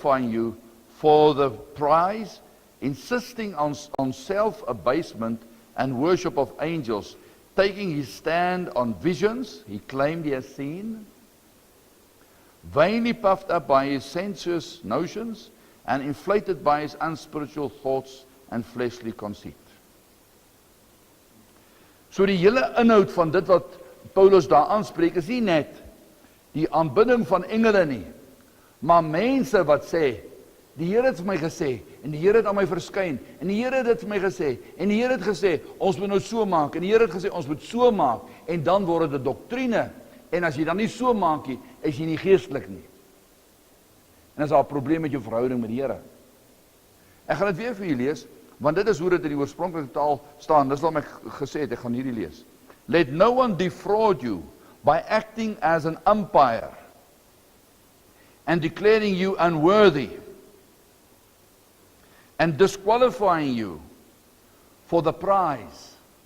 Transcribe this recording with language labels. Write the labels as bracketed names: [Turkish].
[English] you for the prize, insisting on self-abasement and worship of angels, taking his stand on visions he claimed he has seen, vainly puffed up by his sensuous notions and inflated by his unspiritual thoughts and fleshly conceit. [Afrikaans] So die hele inhoud van dit wat Paulus daar aanspreek is nie net die aanbidding van engele nie, maar mense wat sê, die Here het vir my gesê, en die Here het aan my verskyn, en die Here het dit vir my gesê, en die Here het gesê, ons moet nou so maak, en die Here het gesê, ons moet so maak, en dan word dit 'n doktrine, en as jy dan nie so maak nie, is jy nie geestelik nie. En as daar 'n probleem met jou verhouding met die Here. Ek gaan dit weer vir julle lees, want dit is hoe dit in die oorspronklike taal staan, dis waarom ek gesê het, ek gaan hierdie lees. [English] Let no one defraud you by acting as an umpire and declaring you unworthy and disqualifying you for the prize.